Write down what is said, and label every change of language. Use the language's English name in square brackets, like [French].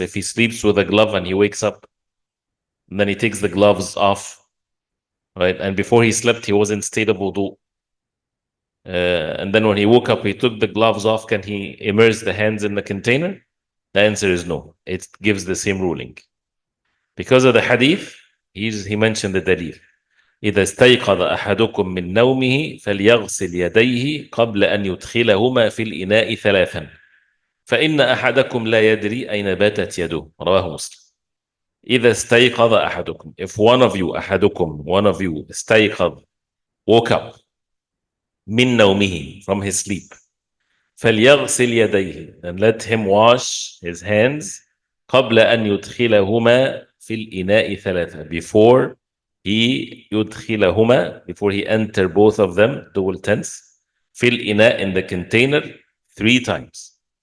[English] If he sleeps with a glove and he wakes up, and then he takes the gloves off, right? And before he slept, he was in state of wudu. And then when he woke up, he took the gloves off. Can he immerse the hands in the container? The answer is no. It gives the same ruling. Because of the hadith, he mentioned the dalil. [Arabic] إذا استيقظ أحدكم من نومه فليغسل يديه قبل أن يدخلهما في الإناء 3 فإن أحدكم لا يدري أين باتت يده. رواه مسلم. إذا استيقظ أحدكم, [English] if one of you, [Arabic] أحدكم, [English] one of you, [Arabic] استيقظ, [English] woke up, [Arabic] من نومه, [English] from his sleep, [Arabic] فليغسل يديه, [English] and let him wash his hands, [Arabic] قبل أن يدخلهما في الإناء 3, [English] before he [Arabic] يدخلهما, [English] before he enter both of them, double tense, [Arabic] في الإناء, [English] in the container, 3 times.